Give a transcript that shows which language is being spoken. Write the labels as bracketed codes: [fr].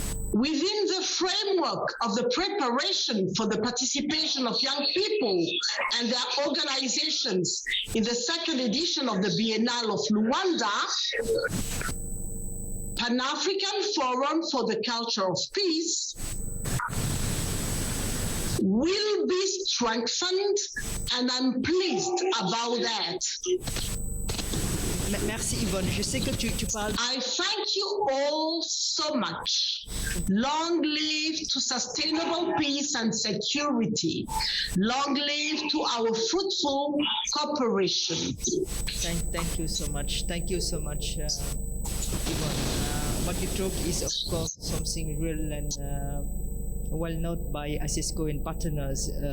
[en] within the framework of the preparation for the participation of young people and their organizations in the second edition of the Biennale of Luanda, Pan-African Forum for the Culture of Peace will be strengthened, and I'm pleased about that. [fr] Merci Yvonne, je sais que tu parles. [en] I thank you all so much. Long live to sustainable peace and security. Long live to our fruitful cooperation. Thank you so much. Thank you so much, Yvonne. What you talk is, of course, something real and well known by ASESCO and partners.